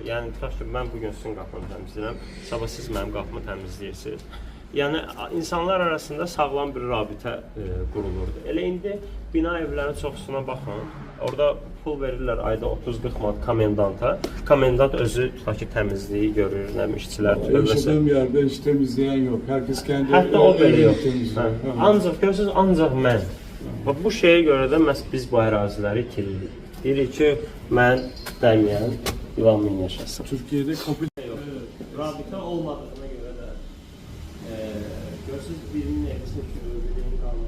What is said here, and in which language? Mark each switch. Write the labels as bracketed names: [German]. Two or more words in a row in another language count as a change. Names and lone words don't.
[Azerbaijani] Yəni, tutaq ki, mən bugün sizin qapını təmizləyirəm, sabah siz mənim qapımı təmizləyirsiniz. Yəni, insanlar arasında sağlam bir rabitə qurulurdu. Elə indi bina evlərin çoxsuna baxın, orada pul verirlər ayda 30-40 manat komendanta. Komendant özü, tutaq ki, təmizliyi görür, işçilər tutur. [Turkish] Yaşadığım yerde hiç temizleyen yok. Herkes kendi [Azerbaijani] Hətta o belə yox. [Turkish] temizliyor. [Azerbaijani] Ancaq, görürsünüz, ancaq mən. Bu şeyə görə də məhz biz bu əraziləri itiririk. Deyirik ki, mən dəməyən İvan min yaşasın. [Turkish] Türkiye'de kapı... [Azerbaijani] Rabitə olmadığına görə də görürsünüz, birinin evisini çürür, birinin qalmır.